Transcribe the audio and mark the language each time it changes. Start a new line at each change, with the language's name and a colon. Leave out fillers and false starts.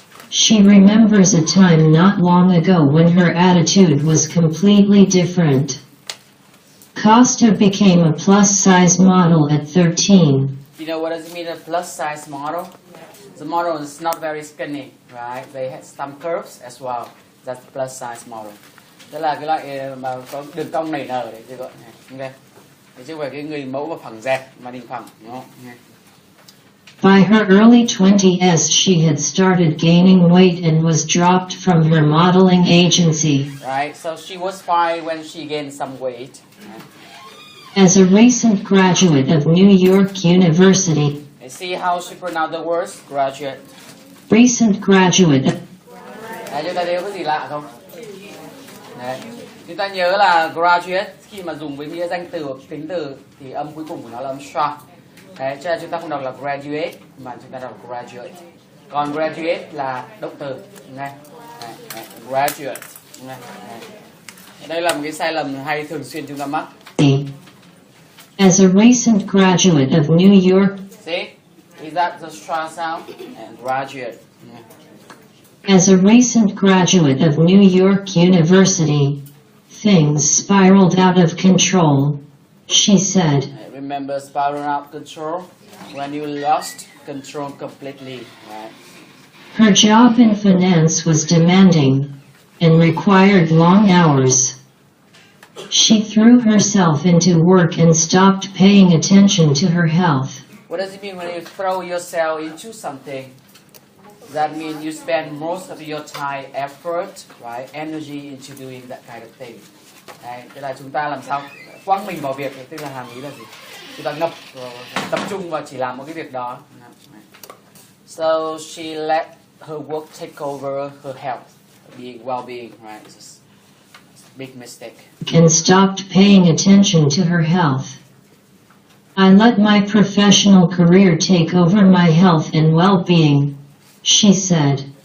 English: She remembers a time not long ago when her attitude was completely different. Costa became a plus-size model at 13. You know what does it mean, a plus-size model? The model is not very skinny, right? They had some curves as well. That's the plus-size model.
Vietnamese: Tức là cái loại mà có đường cong nảy nở đấy, tôi gọi này. Ok. Chứ không phải cái người mẫu và phẳng dẹt mà đình phẳng, đúng không?
English: Okay. By her early 20s, she had started gaining weight and was dropped from her modeling agency. Right, so she was fine when she gained some weight. As a recent graduate of New York University, And see how she pronounced the words? Graduate. recent graduate.
Vietnamese: Đấy, chúng ta thấy có gì lạ không? Đấy. Chúng ta nhớ là graduate khi mà dùng với nghĩa danh từ hoặc tính từ thì âm cuối cùng của nó là âm schwa. Đấy, cho nên chúng ta không đọc là graduate mà chúng ta đọc graduate. Còn graduate là động từ. Nghe. Đấy, graduate. Nghe. Đây là một cái sai lầm hay thường xuyên chúng ta mắc.
English: As a recent graduate of New York, See? Is that the schwa sound? And graduate. as a recent graduate of New York University, things spiraled out of control, she said. Remember spiraling out control? When you lost control completely, right? Her job in finance was demanding and required long hours. She threw herself into work and stopped paying attention to her health. What does it mean when you throw yourself into something? That means you spend most of your time, effort, right, energy into doing that kind of thing.
Vietnamese: Đấy, tức là chúng ta làm sao quăng mình vào việc, tức là hàm ý là gì? Chúng ta ngập, tập trung vào chỉ làm một cái việc đó.
English: So she let her work take over her health, being well-being, right? It's a big mistake. And stopped paying attention to her health. I let my professional career take over my health and well-being, she said.